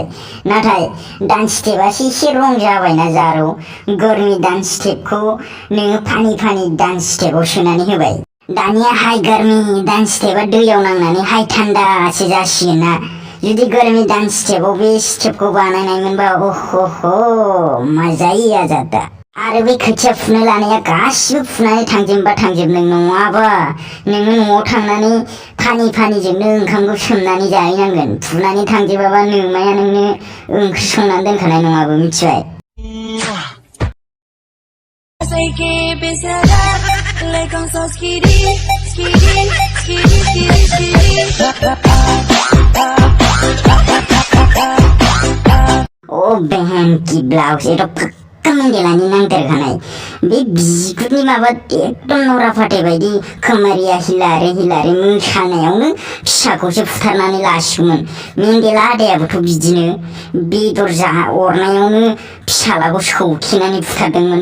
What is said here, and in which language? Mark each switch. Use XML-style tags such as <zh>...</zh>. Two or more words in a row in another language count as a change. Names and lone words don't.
<brx>नाथाय डान्स स्टेपआसो एसे रं जाबायना जारौ, गोरनि डान्स स्टेपखौ नोङो फानि फानि डान्स स्टेपआव सोनानै होबाय। दानिया हाइ गारमि डान्स स्टेपआ दैयाव नांनानै हाइ थान्दासो जासिगोन ना। जुदि गर्मी डान्स स्टेपआव बे स्टेपखौ बानायनाय मोनबा ओहो</brx> <hi>मजा ही आ जाता।</hi> <brx>आरो बे खोथिया फुनो लानाया गासिबो फुनानै थांजोबबा थांजोबनो, नङाबा नोङो न'आव थांनानै फानि फानिजोंनो ओंखामखौ सोमनानै जाहैनांगोन। फुनानै थांजोबाबा नोमाया नोंनो ओंख्रि संनानै दोनखानाय नङाबो, मिथिबाय?</brx> <hi>ओ बहन की ब्लाउज ये तो पक्का</hi> <brx>मंगेलानि नांदेरखानाय। बे बिगुरनि माबा एकदम नरा फाटे बायदि खोमारिया हिलारे हिलारे मोसानायावनो फिसाखौसो फुथारनानै लासिगौमोन। मेंगेला आदायाबोथ' बिदिनो बेदर अरनायावनो फिसालाखौ सौखिनानै फुथारदोंमोन।</brx>